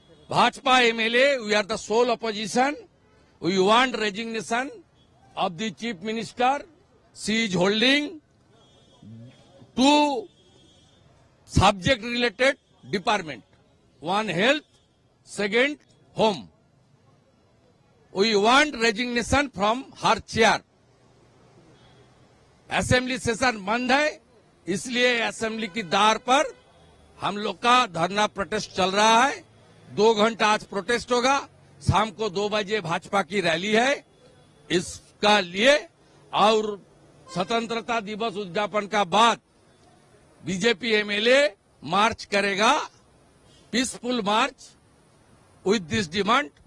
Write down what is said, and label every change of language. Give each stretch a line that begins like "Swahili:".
English: Bhajpa MLA, we are the sole opposition, we want resignation of the chief minister. She is holding 2 subject related department, one health, second home. We want resignation from her chair.
Hindi: Assembly session बंद है, इसलिए assembly की द्वार पर हम लोग का धरना प्रोटेस्ट चल रहा है। 2 घंटा आज प्रोटेस्ट होगा। शाम को 2 बजे भाजपा की रैली है इसका लिए, और स्वतंत्रता दिवस उद्यापन का बाद बीजेपी एमएलए मार्च करेगा,
English: Peaceful march with this demand.